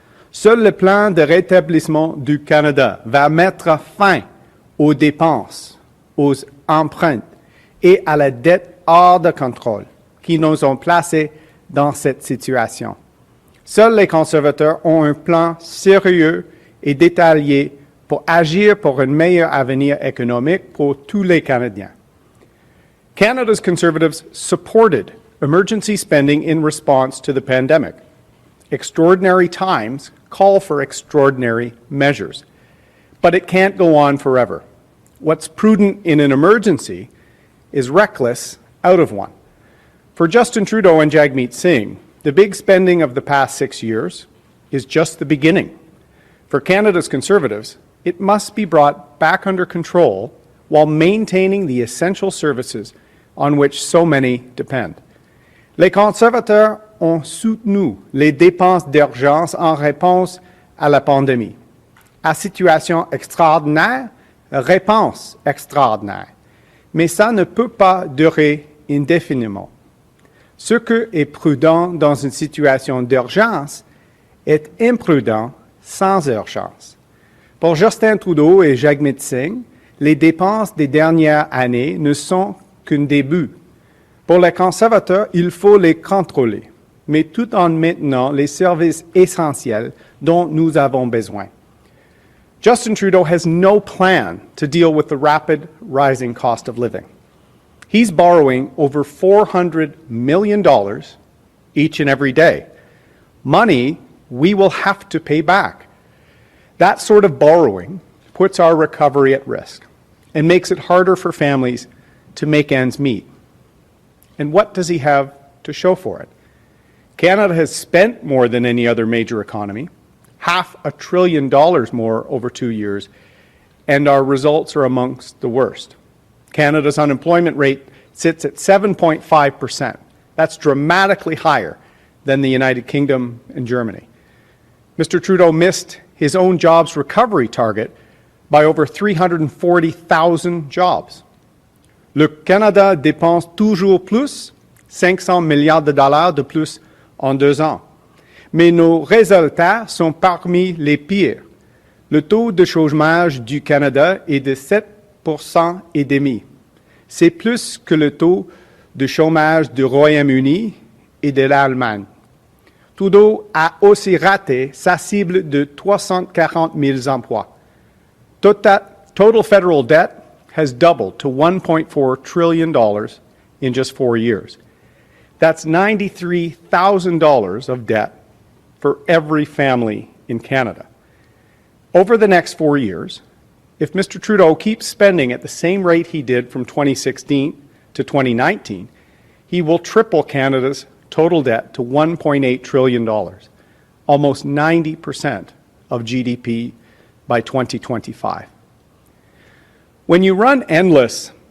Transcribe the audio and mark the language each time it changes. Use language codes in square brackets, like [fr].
[fr] Seul le plan de rétablissement du Canada va mettre fin aux dépenses, aux emprunts et à la dette hors de contrôle qui nous ont placés dans cette situation. Seuls les conservateurs ont un plan sérieux et détaillé pour agir pour un meilleur avenir économique pour tous les Canadiens. [en] Canada's Conservatives supported emergency spending in response to the pandemic. Extraordinary times call for extraordinary measures, but it can't go on forever. What's prudent in an emergency is reckless out of one. For Justin Trudeau and Jagmeet Singh, the big spending of the past 6 years is just the beginning. For Canada's Conservatives, it must be brought back under control while maintaining the essential services on which so many depend. [fr] Les conservateurs ont soutenu les dépenses d'urgence en réponse à la pandémie. À situation extraordinaire, réponse extraordinaire. Mais ça ne peut pas durer indéfiniment. Ce qui est prudent dans une situation d'urgence est imprudent sans urgence. Pour Justin Trudeau et Jagmeet Singh, les dépenses des dernières années ne sont qu'un début. Pour les conservateurs, il faut les contrôler, mais tout en maintenant les services essentiels dont nous avons besoin. [en] Justin Trudeau has no plan to deal with the rapid rising cost of living. He's borrowing over $400 million each and every day. Money we will have to pay back. That sort of borrowing puts our recovery at risk and makes it harder for families to make ends meet. And what does he have to show for it? Canada has spent more than any other major economy, $500 billion more over 2 years, and our results are amongst the worst. Canada's unemployment rate sits at 7.5%. That's dramatically higher than the United Kingdom and Germany. Mr. Trudeau missed his own jobs recovery target by over 340,000 jobs. [fr] Le Canada dépense toujours plus, 500 milliards de dollars de plus en 2 ans. Mais nos résultats sont parmi les pires. Le taux de chômage du Canada est de 7,5%. C'est plus que le taux de chômage du Royaume-Uni et de l'Allemagne. Trudeau a aussi raté sa cible de 340 000 emplois. [en] Total federal debt has doubled to $1.4 trillion in just 4 years. That's $93,000 of debt for every family in Canada. Over the next 4 years, if Mr. Trudeau keeps spending at the same rate he did from 2016 to 2019, he will triple Canada's total debt to $1.8 trillion, almost 90% of GDP by 2025. When you run endless